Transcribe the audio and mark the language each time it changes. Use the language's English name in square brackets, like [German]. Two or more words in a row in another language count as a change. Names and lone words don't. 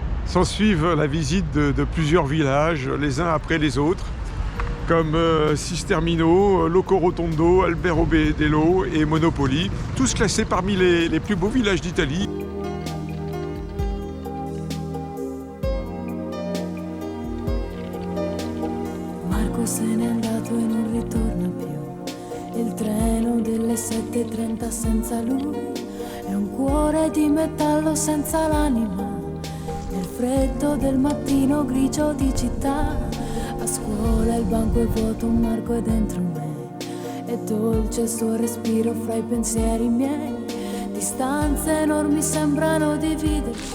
[French] S'ensuivent la visite de plusieurs villages, les uns après les autres, comme Sistermino, Locorotondo, Albero Bedello et Monopoli, tous classés parmi les plus beaux villages d'Italie. [Italian] Marco se n'è andato e non ritorna più, il treno delle 7:30 senza lui, è un cuore di metallo senza l'anima, nel freddo del mattino grigio di città, a scuola il banco è vuoto, Marco è dentro me, è dolce il suo respiro fra i pensieri miei, distanze enormi sembrano dividerci.